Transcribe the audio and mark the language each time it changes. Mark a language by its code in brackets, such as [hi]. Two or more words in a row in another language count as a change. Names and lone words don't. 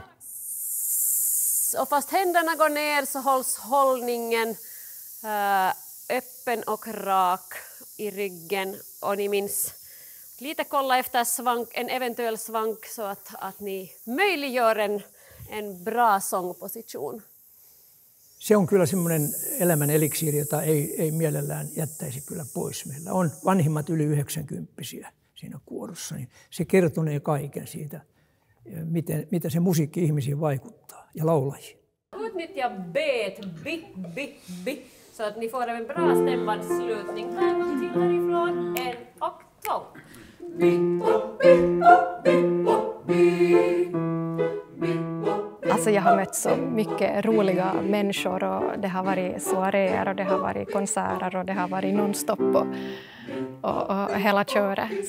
[sv] Och fast händerna går ner så hålls hållningen öppen och rak i ryggen. Och ni minns lite kolla efter en eventuell svank så att ni möjliggör en bra sångposition. [fi] Se on kyllä semmoinen elämän eliksiiri, jota ei mielellään jättäisi kyllä pois. Meillä on vanhimmat yli 90-vuotiaita siinä kuorossa, niin se kertonee kaiken siitä, mitä se musiikki ihmisiin vaikuttaa ja laulajiin. [sv] Utnyttja bet, bi, så att ni får en bra stämmanslutning. Här till härifrån, 1 och 2. Alltså jag har mött så mycket roliga människor och det har varit soaréer och det har varit konserter och det har varit nonstop och hela köret.